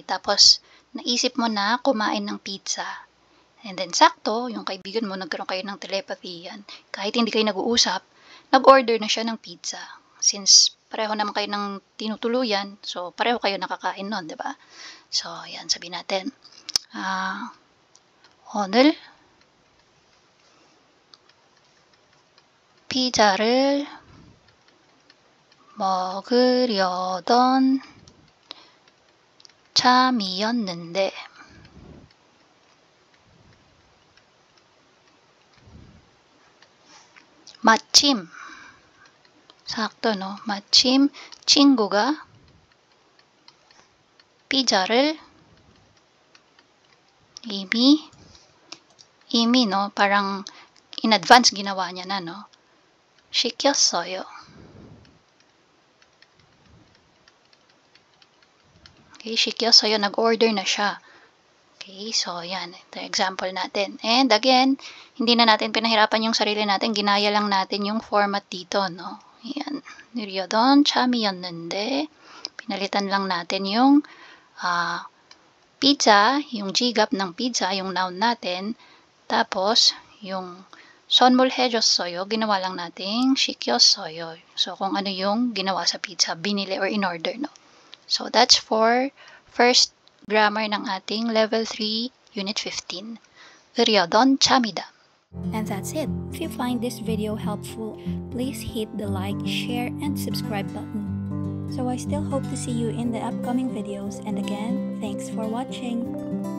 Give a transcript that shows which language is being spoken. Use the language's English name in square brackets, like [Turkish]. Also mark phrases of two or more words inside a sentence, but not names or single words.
[Filipino] Tapos, naisip mo na kumain ng pizza. [English] And then, [Filipino] sakto, yung kaibigan mo, nagkaroon kayo ng telepathy yan. Kahit hindi kayo nag-uusap, nag-order na siya ng pizza. Since pareho naman kayo ng tinutuluyan, so pareho kayo nakakain nun, di ba? So, yan, sabihin natin. [Korean] 오늘 피자를 먹으려던 참이었는데 마침. [Filipino] sakto, no? [Korean] 마침 친구가 피자를 이미, [Filipino] no? Parang [English] in advance [Filipino] ginawa niya na, no? [Korean] 시켰어요. Okay, 시켰어요. [Filipino] Nag-order na siya. [English] Okay, so [Filipino] yan. Ito example natin. [English] And again, [Filipino] hindi na natin pinahirapan yung sarili natin. Ginaya lang natin yung format dito, no? Yan. [Korean] 느려던 참이었는데 [Filipino] pinalitan lang natin yung pizza, yung gigap ng pizza, yung noun natin. Tapos, yung 선물해줬어요, ginawa lang nating 시켰어요. So, kung ano yung ginawa sa pizza, binili [English] or in order, [Filipino] no? [English] So, that's for first grammar [Filipino] ng ating [English] level 3, unit 15. [Korean] 느려던 참이다. [English] And that's it. If you find this video helpful, please hit the like, share, and subscribe button. So I still hope to see you in the upcoming videos, and again, thanks for watching.